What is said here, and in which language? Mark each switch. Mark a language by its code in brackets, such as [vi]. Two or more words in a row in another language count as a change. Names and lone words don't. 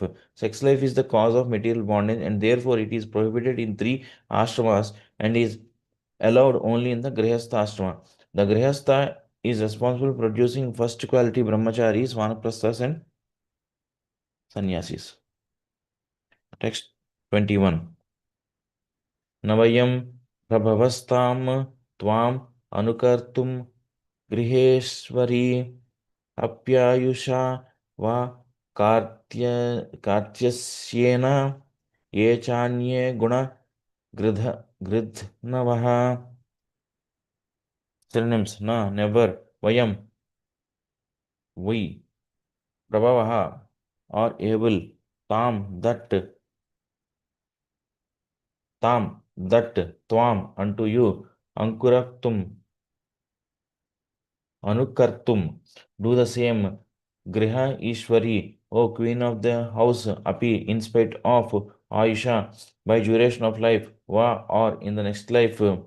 [en] Sex life is the cause of material bondage, and therefore it is prohibited in three ashramas and is allowed only in the [sa] Grihastha ashrama. [en] The Grihastha is responsible for producing first quality brahmacharis, vanaprasthas, and sannyasis. Text 21. [sa] Navayam prabhavastam tvam anukartum griheshwari apyayusha va kartyasyena ye chanye guna gridhnavaha. [en] Synonyms: na, never; vayam, we; prabhavaha, are able; tam, that; tvam, unto you; anukartum, do the same; [sa] griha ishwari, [en] O queen of the house; api, in spite of; ayusha, by duration of life; va, or in the next life;